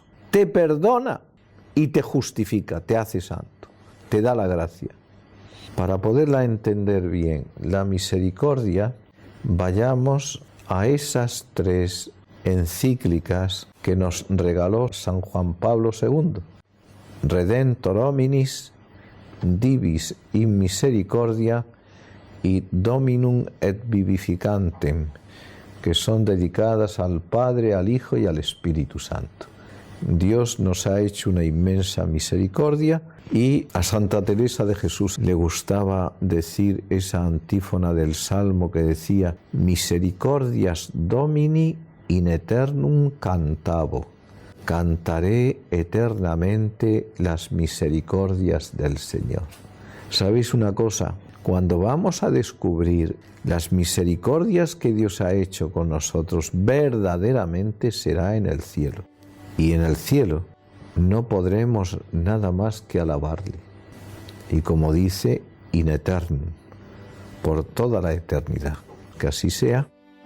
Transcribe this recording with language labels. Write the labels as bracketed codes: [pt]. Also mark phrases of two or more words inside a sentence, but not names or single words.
[es] Te perdona y te justifica, te hace santo, te da la gracia. Para poderla entender bien, la misericordia, vayamos a esas 3 encíclicas que nos regaló San Juan Pablo II. Redentor hominis, divis in misericordia y Dominum et vivificantem, que son dedicadas al Padre, al Hijo y al Espíritu Santo. Dios nos ha hecho una inmensa misericordia y a Santa Teresa de Jesús le gustaba decir esa antífona del Salmo que decía: [la] misericordias Domini in eternum cantabo. [es] Cantaré eternamente las misericordias del Señor. ¿Sabéis una cosa? Cuando vamos a descubrir las misericordias que Dios ha hecho con nosotros, verdaderamente será en el cielo. Y en el cielo no podremos nada más que alabarle. Y como dice, [la] in eternum, [es] por toda la eternidad. Que así sea.